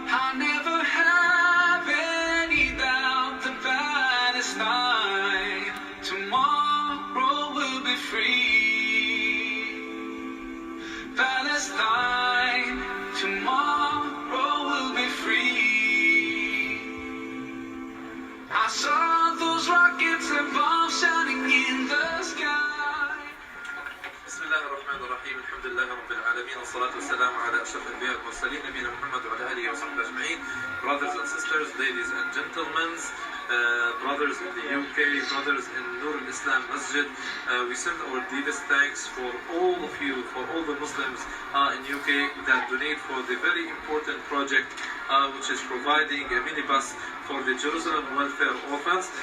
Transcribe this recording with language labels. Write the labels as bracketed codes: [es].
[en] I never have any doubt that Palestine tomorrow will be free. Palestine tomorrow will be free. I saw those rockets and bombs shining in the sky. [ar] بسم الله الرحمن الرحيم الحمد لله رب العالمين والصلاة والسلام على أشرف الأنبياء والمرسلين نبينا محمد وعلى آله وصحبه أجمعين. [en] Brothers and sisters, ladies and gentlemen, brothers in the UK, brothers in Nur al-Islam Masjid, we send our deepest thanks for all of you, for all the Muslims in UK that donate for the very important project which is providing a minibus for the Jerusalem Welfare Orphans.